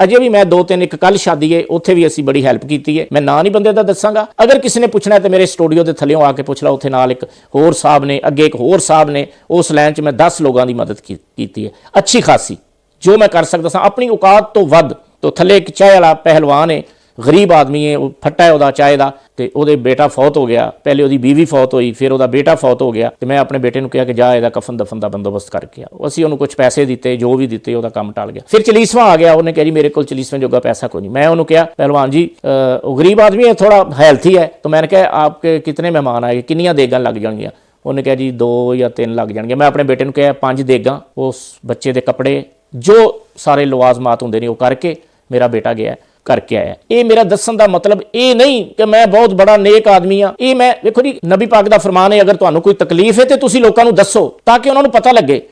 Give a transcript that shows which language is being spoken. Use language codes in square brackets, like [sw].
[pa] ਅਜੇ ਵੀ ਮੈਂ 2-3, ਇੱਕ ਕੱਲ ਸ਼ਾਦੀ ਹੈ ਉੱਥੇ ਵੀ ਅਸੀਂ ਬੜੀ ਹੈਲਪ ਕੀਤੀ ਹੈ। ਮੈਂ ਨਾਂ ਨਹੀਂ ਬੰਦੇ ਦਾ ਦੱਸਾਂਗਾ। ਅਗਰ ਕਿਸੇ ਨੇ ਪੁੱਛਣਾ ਤੇ ਮੇਰੇ ਸਟੂਡੀਓ ਦੇ ਥੱਲੇੋਂ ਆ ਕੇ ਪੁੱਛ ਲਓ। ਉੱਥੇ ਨਾਲ ਇੱਕ ਹੋਰ ਸਾਹਿਬ ਨੇ, ਅੱਗੇ ਇੱਕ ਹੋਰ ਸਾਹਿਬ ਨੇ। ਉਸ ਲਾਈਨ 'ਚ ਮੈਂ 10 ਲੋਕਾਂ ਦੀ ਮਦਦ ਕੀਤੀ ਹੈ ਅੱਛੀ ਖਾਸੀ, ਜੋ मैं कर सकता सा अपनी औकात तो वध। [hi] तो थले एक चाय वाला पहलवान है, गरीब आदमी है, वो फट्टा है [pa] ਉਹਦਾ ਚਾय ਦਾ ਤੇ ਉਹਦੇ ਬੇਟਾ ਫੌਤ ਹੋ ਗਿਆ। ਪਹਿਲੇ ਉਹਦੀ ਬੀਵੀ ਫੌਤ ਹੋਈ, ਫਿਰ ਉਹਦਾ ਬੇਟਾ ਫੌਤ ਹੋ ਗਿਆ ਤੇ ਮੈਂ ਆਪਣੇ ਬੇਟੇ ਨੂੰ ਕਿਹਾ ਕਿ ਜਾ ਇਹਦਾ ਕਫਨ ਦਫਨ ਦਾ ਬੰਦੋਬਸਤ ਕਰਕੇ ਆ। ਅਸੀਂ ਉਹਨੂੰ ਕੁਝ ਪੈਸੇ ਦਿੱਤੇ, ਜੋ ਵੀ ਦਿੱਤੇ ਉਹਦਾ ਕੰਮ ਟਲ ਗਿਆ। ਫਿਰ ਚਲੀਸਵਾਂ ਆ ਗਿਆ, ਉਹਨੇ ਕਿਹਾ ਜੀ ਮੇਰੇ ਕੋਲ ਚਲੀਸਵੇਂ ਜੋਗਾ पैसा कोई नहीं। मैं ਉਹਨੂੰ ਕਿਹਾ ਪਹਿਲਵਾਨ ਜੀ ਉਹ ਗਰੀਬ ਆਦਮੀ ਹੈ, ਥੋੜਾ ਹੈਲਥੀ ਹੈ। [hi] तो मैंने कहा आपके कितने मेहमान आए, [pa] ਕਿੰਨੀਆਂ ਦੇਗਾਂ ਲੱਗ ਜਾਣਗੀਆਂ? ਉਹਨੇ ਕਿਹਾ ਜੀ 2 ਜਾਂ 3 ਲੱਗ ਜਾਣਗੇ। ਮੈਂ ਆਪਣੇ ਬੇਟੇ ਨੂੰ ਕਿਹਾ 5 ਦੇਗਾਂ, ਉਸ ਬੱਚੇ ਦੇ ਕੱਪੜੇ, ਜੋ ਸਾਰੇ ਲਵਾਜ਼ਮਾਤ ਹੁੰਦੇ ਨੇ ਉਹ ਕਰਕੇ ਮੇਰਾ ਬੇਟਾ ਗਿਆ ਕਰਕੇ ਆਇਆ। ਇਹ ਮੇਰਾ ਦੱਸਣ ਦਾ ਮਤਲਬ ਇਹ ਨਹੀਂ ਕਿ ਮੈਂ ਬਹੁਤ ਬੜਾ ਨੇਕ ਆਦਮੀ ਆ। ਇਹ ਮੈਂ ਵੇਖੋ ਜੀ, ਨਬੀ ਪਾਕ ਦਾ ਫਰਮਾਨ ਹੈ ਅਗਰ ਤੁਹਾਨੂੰ ਕੋਈ ਤਕਲੀਫ ਹੈ ਤੇ ਤੁਸੀਂ ਲੋਕਾਂ ਨੂੰ ਦੱਸੋ ਤਾਂ ਕਿ ਉਹਨਾਂ ਨੂੰ ਪਤਾ ਲੱਗੇ।